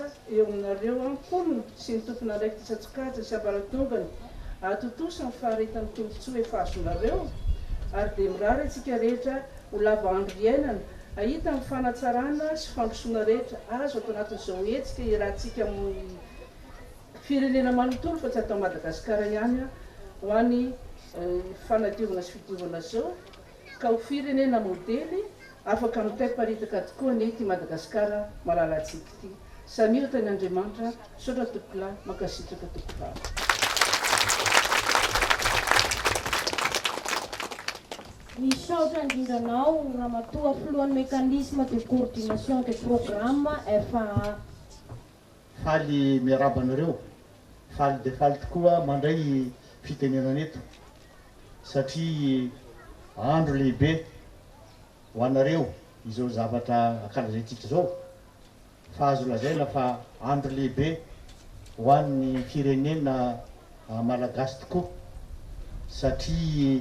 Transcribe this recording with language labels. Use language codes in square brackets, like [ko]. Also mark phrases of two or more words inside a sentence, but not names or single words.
[mg] eo aminareo amponina sy ny tompona araiky tsatsokajy sy abaratongany atotosa ny faharetan'ny tombotsoa efa azonareo, ary dia mirary antsika rehetra ho lava andro iainana ahita ny fanatsarana sy fandrosoana rehetra azo atao anatin'izao hetsika iarahantsika amin'ny firenena manontolo fa tsy atao Madagasikara ihany ho an'ny fanadiovana sy fidiovana zao, ka ho firenena modely afaka amin'ny Tainy Paritaka tokoa ny ety Madagasikara malalantsika ity. Samia tany Andriamanitra, saotra tompolahy, mankasitraka tompovavy. Misaotra indrindranao ramatoa filohan'ny mécanisme de coordination des programmes FAA. Faly miarabanareo, faly dia faly tokoa mandray fitenenana eto satria andro lehibe ho anareo izao zavatra ankalazaintsika zao, fa azo lazaina fa andro lehibe ho an'ny firenena malagasy tokoa satria